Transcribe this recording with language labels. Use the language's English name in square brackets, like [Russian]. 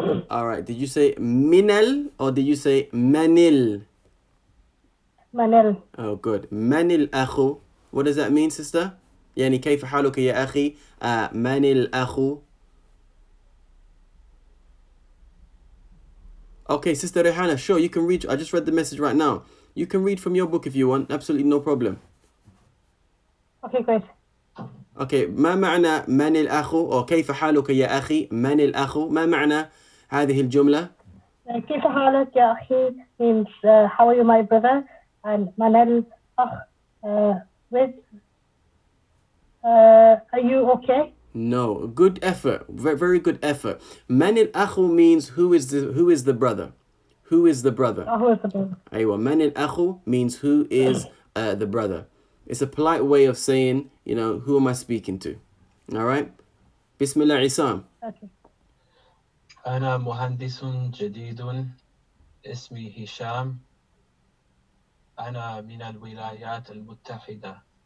[English] Alright, did you say minal or did you say manil? [Arabic] منل. [English] Oh, good. [Arabic] Manil akhu. [English] What does that mean, sister? [Arabic] يعني كيف حالك يا أخي من الأخ. [English] Okay, Sister Rehana, sure, you can read. I just read the message right now. You can read from your book if you want. Absolutely no problem. Okay, great. [Arabic] Okay, ما معنى من الأخ أو كيف حالك يا أخي من الأخ؟ ما معنى هذه الجملة؟ كيف حالك يا أخي [English] means how are you my brother, and [Arabic] من الأخ [English] with are you okay? No, good effort. Very good effort. [Arabic] Man al-akhu [English] means who is the brother? Who is the brother? Who is the brother? [Arabic] Aywa, man al-akhu [English] means who is the brother. It's a polite way of saying, who am I speaking to? All right? Bismillah Isam. Okay. [Arabic] أنا مهندس جديد اسمي هشام. أنا من الولايات المتحدة.